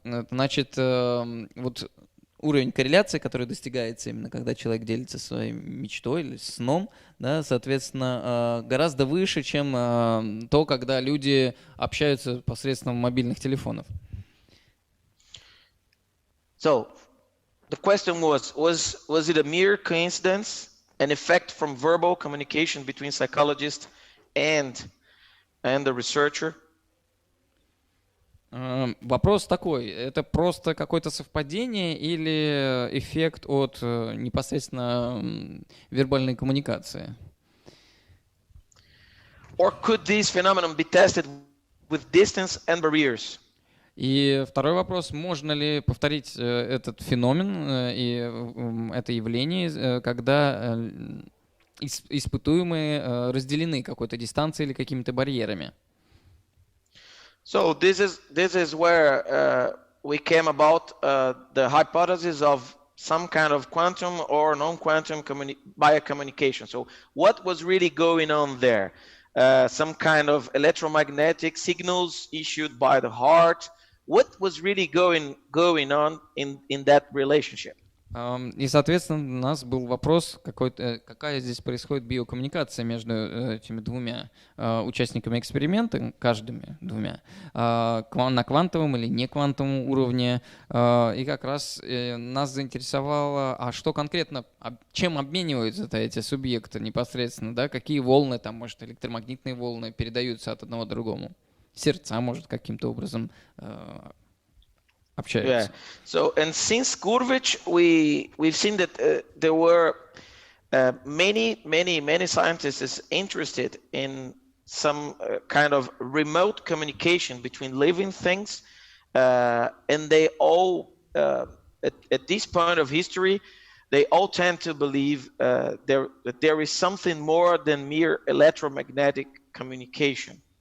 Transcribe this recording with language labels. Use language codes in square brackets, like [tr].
[ru] Значит, вот уровень корреляции, который достигается именно когда человек делится своей мечтой или сном, да, соответственно, гораздо выше, чем то, когда люди общаются посредством мобильных телефонов. [en] So, the question was it a mere coincidence, an effect from verbal communication between psychologist and the researcher? [ru] Вопрос такой, это просто какое-то совпадение или эффект от непосредственно вербальной коммуникации? [en] Or could this phenomenon be tested with distance and barriers? [ru] И второй вопрос, можно ли повторить этот феномен и это явление, когда испытуемые разделены какой-то дистанцией или какими-то барьерами? [en] So this is where we came about the hypothesis of some kind of quantum or non-quantum biocommunication. So what was really going on there? Some kind of electromagnetic signals issued by the heart. What was really going on in that relationship? [ru] И, соответственно, у нас был вопрос, какая здесь происходит биокоммуникация между этими двумя участниками эксперимента, каждыми двумя, на квантовом или не квантовом уровне. И как раз нас заинтересовало, а что конкретно, чем обмениваются эти субъекты непосредственно, да, какие волны, там, может, электромагнитные волны передаются от одного к другому. сердца, может, каким-то образом общаются. [en] Yeah. So, and since Gurvich, we've seen that there were many scientists interested in some kind of remote communication between living things, and they all, at this point of history, they all tend to believe that there is something more than mere electromagnetic communication.